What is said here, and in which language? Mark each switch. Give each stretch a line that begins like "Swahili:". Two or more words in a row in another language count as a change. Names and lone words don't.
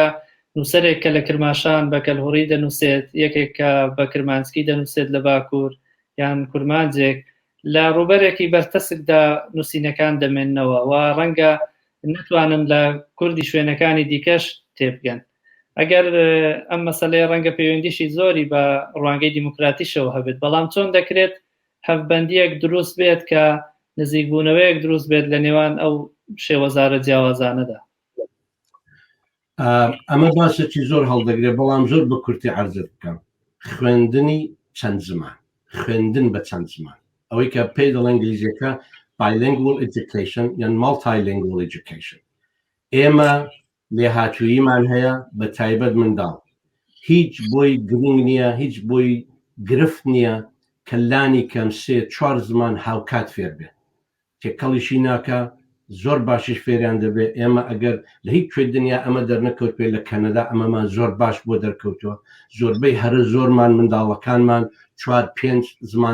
Central Kurdish: نووسەرێک کە لە کرماشان بە کەلهوڕی دەنووسێت یەکێک کە بە کرمانسکی دەنووسێت لە باکوور یان کورمانجێک لە ڕوبەرێکی بەرتەسکدا نووسینەکان دەمێننەوە و ڕەنگە نتوانن لە کوردی شوێنەکانی دیکەش تێبگەن ئەگەر ئەم مەسەلەی ڕەنگە پەیوەندیشی زۆری بە ڕوانگەی دیموکراتیشەوە هەبێت بەڵام چۆن دەکرێت هەفبەندیەک دروست بێت کە نزیکبوونەوەیەک دروست بێت لە نێوان ئەو شێوەزارە جیاوازانەدا ئەمە باسێکی زۆر هەڵدەگرێت بەڵام زۆر بە کورتی عەرزت بکەم خوێندنی چەند زمان خوێندن بە چەند زمان ئەوەی کە پێی دەڵێن ئینگلیزیەکە
English: bilingual education
Central Kurdish: یان
English: multilingual education
Central Kurdish: ئێمە لێهاتوویمان هەیە بە تایبەت منداڵ هیچ بۆی گرنگ نییە هیچ بۆی گرفت نییە کەلانی کەم 3-4 زمان هاوکات فێر بێت تێکەڵیشی ناکە زۆر باشیش فێریان دەبێت ئێمە ئەگەر لە هیچ کوێ دنیا ئەمە دەرنەکەوت پێ لە کەنەدا ئەمەمان زۆر باش بۆ دەرکەوتووە زۆربەی هەرە زۆرمان منداڵەکانمان 4-5 زمان